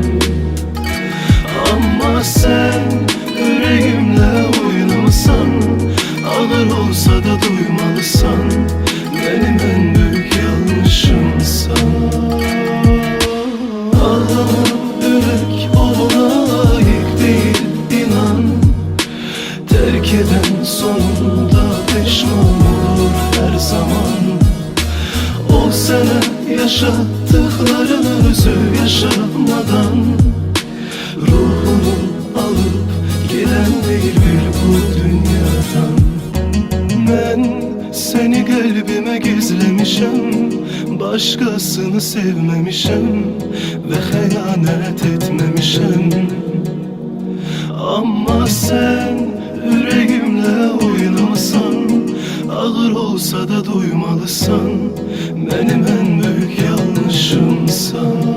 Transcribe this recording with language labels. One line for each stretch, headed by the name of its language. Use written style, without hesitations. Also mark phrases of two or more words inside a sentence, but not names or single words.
Azerbaijani: Amma sən ürəyimlə oynamısan, ağır olsa da duymalısan, mənim ən böyük yanlışımsan. Ağlama ürək ona layiq deyil, inan.
Turkish: Terk eden sonunda pişman olur her zaman. O sana yaşattıklarını özü yaşamadan ruhunu alıp giden değil bir bu dünyadan. Ben seni kalbime gizlemişim, başkasını sevmemişim ve xəyanət etmemişim.
Azerbaijani: Amma sen ürəyimlə oynamasan, ağır olsa da duymalısan, mənim ən böyük yanlışımsan.